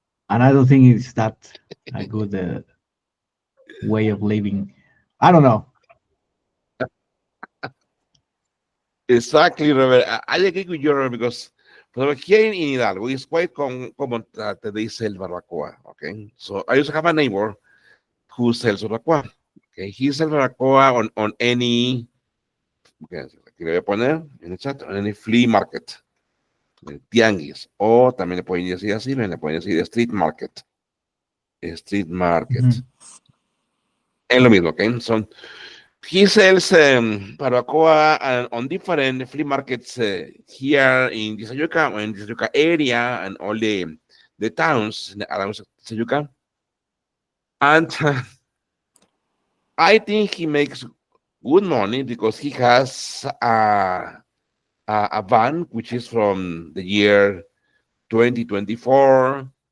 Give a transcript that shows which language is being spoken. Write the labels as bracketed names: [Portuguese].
[English] And I don't think it's that a good way of living. I don't know. Exactly, Robert. I agree with you, Robert, because but here in Hidalgo, it's quite common that they sell barbacoa. Okay, so I used to have a neighbor who sells barbacoa. Okay, he sells barbacoa on any, okay, [Spanish] aquí le voy a poner en el chat, [English] on any flea market, [Spanish] el tianguis, o también le pueden decir así, le pueden decir [English] street market, street market. Mhm. [Spanish] Es lo mismo, okay? [English] So he sells barbacoa on different flea markets here in Tisayuca, or in Tisayuca area, and all the towns around Tisayuca. And I think he makes good money because he has a van which is from the year 2024.